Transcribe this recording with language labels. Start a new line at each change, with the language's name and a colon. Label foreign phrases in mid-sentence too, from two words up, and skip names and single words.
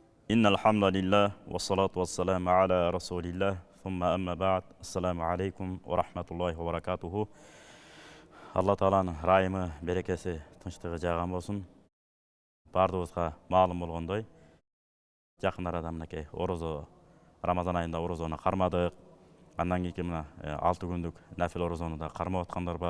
Arabic: إن الحمد لله والصلاة والسلام على رسول الله ثم أما بعد السلام عليكم ورحمة الله وبركاته.
Kazakh: Алла Тааланың райымы, берекесі, тыныштығы жаған болсын. Бардығызға маалым болғандай, жақын арада мінекей ораза Рамазан айында оразаны қармадық. Андан кейін мына 6 күндік нәфил оразаны да қармап отқандар бар.